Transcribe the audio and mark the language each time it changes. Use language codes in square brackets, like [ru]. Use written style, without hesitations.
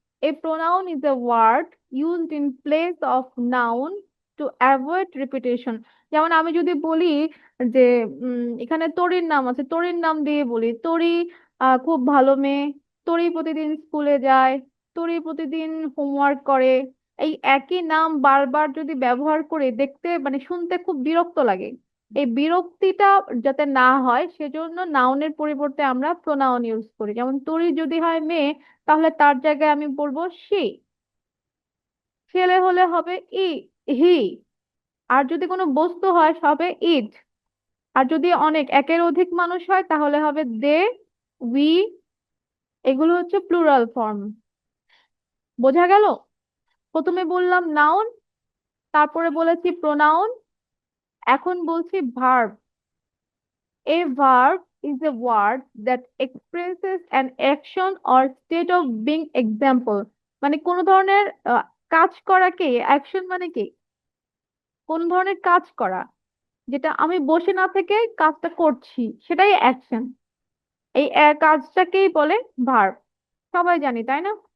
[en] A pronoun is a word used in place of noun to avoid repetition. [bn] যেমন আমি যদি বলি যে এখানে তরির নাম আছে, তরির নাম দিয়ে বলি তরি খুব ভালো মেয়ে, তরি প্রতিদিন স্কুলে যায়, তরি প্রতিদিন হোমওয়ার্ক করে। এই একই নাম বারবার যদি ব্যবহার করে দেখতে মানে শুনতে খুব বিরক্ত লাগে। এই বিরক্তিটা যাতে না হয় সেজন্য নাউনের পরিবর্তে আমরা প্রোনাউন ইউজ করি। যেমন তরি যদি হয় মেয়ে, তাহলে তার জায়গায় আমি বলবো সি। ছেলে হলে হবে ই, হি। আর যদি কোনো বস্তু হয় হবে ইট। আর যদি অনেক একের অধিক মানুষ হয় তাহলে হবে দে, উই। এগুলো হচ্ছে প্লুরাল ফর্ম। বোঝা গেল? প্রথমে বললাম নাউন, তারপরে বলেছি প্রোনাউন, এখন বলছি verb. [en] A verb is a word that expresses an action or state of being. [bn] Example, মানে কোন ধরনের কাজ করাকে অ্যাকশন মানে কি? কোন ধরনের কাজ করা, যেটা আমি বসে না থেকে কাজটা করছি সেটাই অ্যাকশন। এই কাজটাকেই বলে ভার্ব। সবাই জানি, তাই না?